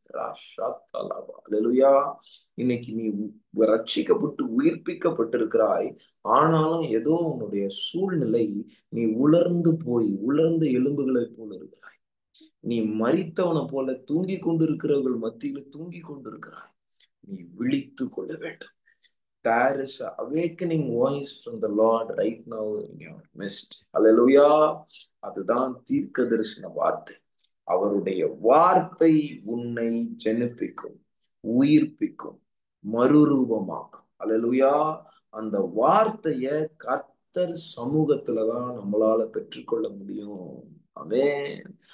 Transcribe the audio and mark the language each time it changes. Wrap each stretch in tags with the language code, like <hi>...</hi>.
<ta>ராஷாத்தாலாபா. அல்லேலூயா. இன்னைக்கு நீ ரட்சிக்கப்பட்டு உயிர்ப்பிக்கப்பட்டிருக்கிறாய். ஆனாலும் ஏதோ உன்னுடைய சூழ்நிலை, நீ உலர்ந்து போய் உலர்ந்த எலும்புகளை போல இருக்கிறாய். நீ மரித்தவனை போல தூங்கி கொண்டிருக்கிறவர்கள் மத்தியில தூங்கி கொண்டிருக்கிறாய். நீ விழித்து கொள்ள வேண்டும்.</ta> <en>There is an awakening voice from the Lord right now in your midst.</en> <ta>Hallelujah. அதுதான் தீர்க்க தரிசன வார்த்தை. அவருடைய வார்த்தை உன்னை ஜெனிப்பிக்கும், உயிர்ப்பிக்கும், மறுரூபமாக்கும். அல்லேலூயா. அந்த வார்த்தைய கர்த்தர் சமூகத்துலதான் நம்மளால பெற்றுக்கொள்ள முடியும். ஆமென்.</ta>